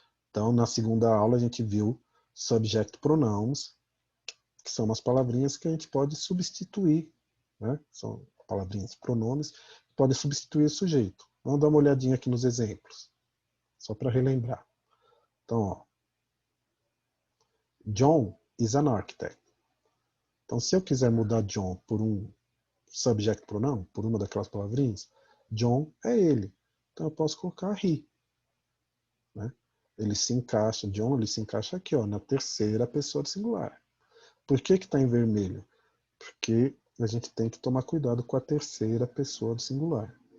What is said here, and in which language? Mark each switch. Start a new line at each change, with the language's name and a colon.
Portuguese: Então, na segunda aula, a gente viu subject pronouns, que são umas palavrinhas que a gente pode substituir. Né? São palavrinhas, pronomes, que podem substituir o sujeito. Vamos dar uma olhadinha aqui nos exemplos, só para relembrar. Então, ó,
English: John is an architect.
Portuguese: Então, se eu quiser mudar John por um subject pronoun, por uma daquelas palavrinhas, John é ele. Então, eu posso colocar he. Né? Ele se encaixa, John, ele se encaixa aqui, ó, na terceira pessoa do singular. Por que está em vermelho? Porque a gente tem que tomar cuidado com a terceira pessoa do singular.